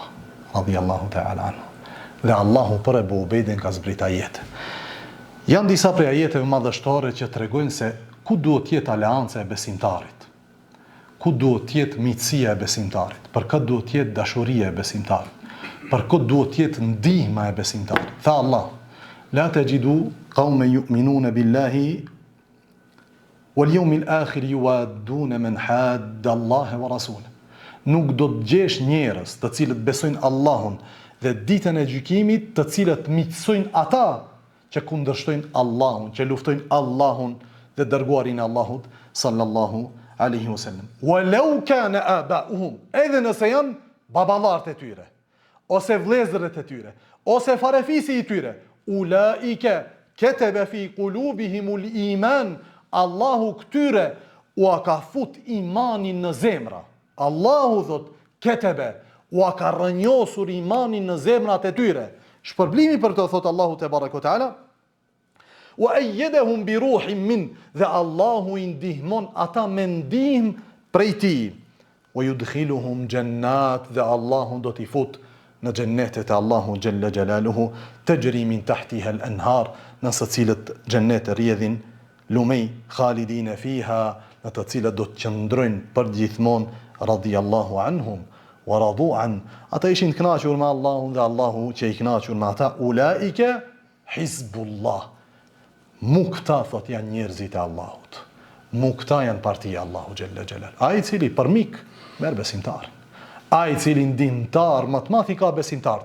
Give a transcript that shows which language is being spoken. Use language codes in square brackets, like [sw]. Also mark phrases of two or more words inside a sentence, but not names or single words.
[ar] رضي الله تعالى عنه. [sq] Dhe Allahu për Ebu Ubejdin ka zbrit ajete. Janë disa prej ajeteve madhështore që tregojnë se ku duhet jetë aleanca e besimtarit, ku duhet jetë miqësia e besimtarit, për këtë duhet jetë dashuria e besimtarit, për këtë duhet jetë ndihma e besimtarit. Tha Allah, [ar] لا تجد قوما يؤمنون بالله واليوم الآخر يوادون من حاد الله ورسوله. [sq] Nuk do të gjesh njerëz të cilët besojnë Allahun dhe ditën e gjykimit, të cilët miqësojnë ata që kundërshtojnë Allahun, që luftojnë Allahun dhe dërguarin e Allahut [ar] صلى الله عليه وسلم. ولو كان آباؤهم, [sq] edhe nëse janë baballarët e tyre, ose vëllezërit e tyre, ose farefisi i tyre, [ar] أولئك كتب في قلوبهم الإيمان, [sq] Allahu këtyre u ka fut imanin në zemra. Allahu thot ketebe, u ka rënjosur imanin në zemrat e tyre. Shpërblimi për të thot Allahu [ar] تبارك وتعالى, وأيدهم بروح من, [sq] dhe Allahu i ndihmon ata me ndihmë prej tij. [ar] ويدخلهم جنات, [sq] dhe Allahu do t'i fut në xhennetet e Allahu [ar] جل جلاله, تجري من تحتها الأنهار, [sq] në së cilët xhennet rrjedhin lumej, [ar] خالدين فيها, [sq] në të cilët do të qëndrojnë për gjithmonë, [ar] رضي الله عنهم ورضوا عن. [sq] Ata ishin të kënaqur me Allahun dhe Allahu që i kënaqur me ata. [ar] أولئك حزب الله. [sq] Mu këta thot janë njerëzit e Allahut. Mu këta janë partia Allahu [ar] جل جلال. [sq] Ai i cili për mik merr besimtar. Ai i cili ndihmtar matematika besimtar.